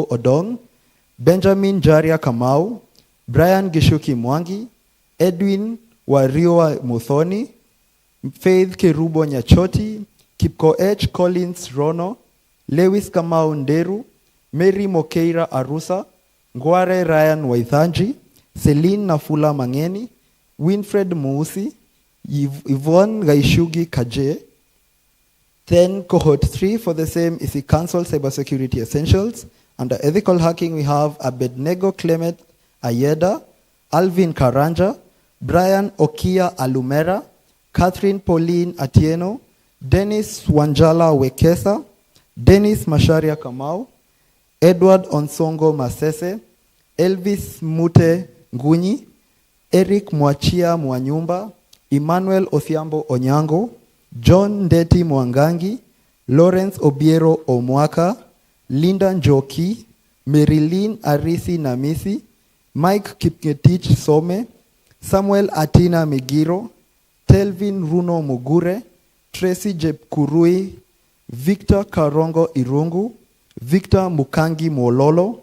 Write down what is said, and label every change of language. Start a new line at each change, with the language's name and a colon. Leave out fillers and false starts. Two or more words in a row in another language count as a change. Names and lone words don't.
English: Odong, Benjamin Jaria Kamau, Brian Gishuki Mwangi, Edwin Warioa Muthoni, Faith Kerubo Nyachoti, Kipko H. Collins Rono, Lewis Kamau Nderu, Mary Mokeira Arusa, Ngware Ryan Waithanji, Celine Nafula Mangeni, Winfred Muusi, Yvonne Gaishugi Kaje. Then Cohort 3 for the same is the Council Cybersecurity Essentials. Under Ethical Hacking, we have Abednego Clement Ayeda, Alvin Karanja, Brian Okia Alumera, Catherine Pauline Atieno, Dennis Wanjala Wekesa, Dennis Masharia Kamau, Edward Onsongo Masese, Elvis Mute Ngunyi, Eric Mwachia Mwanyumba, Emmanuel Othiambo Onyango, John Ndeti Mwangangi, Lawrence Obiero Omwaka, Linda Njoki, Marilyn Arisi Namisi, Mike Kipngetich Some, Samuel Atina Migiro, Telvin Runo Mugure, Tracy Jepkurui, Victor Karongo Irungu, Victor Mukangi Mololo.